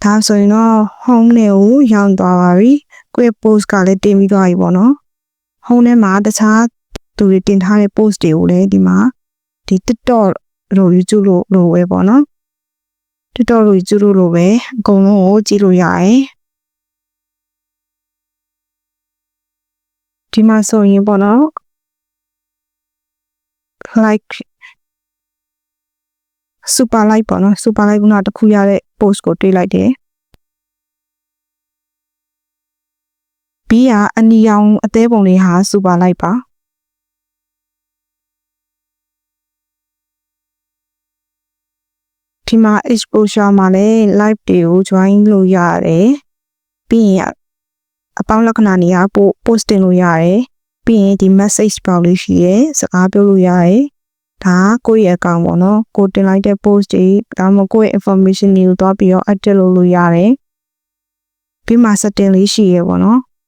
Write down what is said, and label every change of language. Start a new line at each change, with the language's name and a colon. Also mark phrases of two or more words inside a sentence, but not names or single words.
Burmese: ဒါဆိုရင်တော့ home နဲ့ကိုရောက်သွားပါပြီကိုယ့် post ကလည်းတင်ပြီးသွားပြီပေါ့နော် home ထဲမှာတခြားသူတွေတင်ထားတဲ့ post တွေကိုလည်းဒီမှာဒီ TikTok လို့ YouTube လို့ပဲပေါ့နော် TikTok လို့ YouTube လို့ပဲအကုန်လုံးကိုကြည့်လို့ရတယ်ဒီမှာဆိုရင်ပေါ့နော် like
English: super like
Burmese: ပေါ့နော်
English: super like
Burmese: ကတစ်ခုရတဲ့ post ကိုတွေ့လိုက်တယ်ပြီးရအနီရောင်အသေးပုံလေးဟာ
English: super like
Burmese: ပါ ဒီမှာ exposure မှာလည်း live တွေကို join လို့ရတယ်ပြီးရင်အပေါင်းလက္ခဏာတွေကpost တင်လို့ရတယ်ပြီးရင်ဒီ
English: message box
Burmese: လေးရှိရဲစကားပြောလို့ရတယ်ဒါကိုယ့်ရဲ့ account ပေါ့နော်ကိုတင်လိုက်တဲ့ post တွေဒါမှမဟုတ်ကိုယ့်ရဲ့ information တွေကိုတွားပြီးတော့ edit လုပ်လို့ရတယ်ပြီးမှ setting လေးရှိရဲပေါ့နော်